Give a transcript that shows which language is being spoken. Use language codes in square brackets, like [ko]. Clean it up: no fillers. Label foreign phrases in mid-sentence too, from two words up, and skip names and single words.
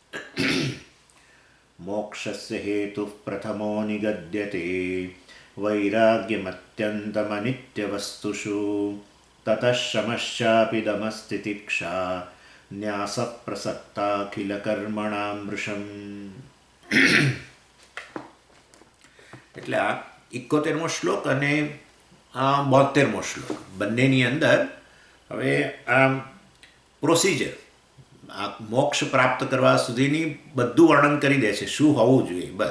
[sa] मोक्षस्य हेतुः प्रथमो निगद्यते वैराग्यमत्यन्तमनित्यवस्तुषु ततः शमश्चापि दमस्तितिक्षा न्यासः प्रसक्ताखिलकर्मणां वृषम्। [gu] એટલે આ 71મો શ્લોક અને આ 72મો શ્લોક બંનેની અંદર હવે આ પ્રોસિજર આ મોક્ષ પ્રાપ્ત કરવા સુધીની બધું વર્ણન કરી દે છે, શું હોવું જોઈએ બસ.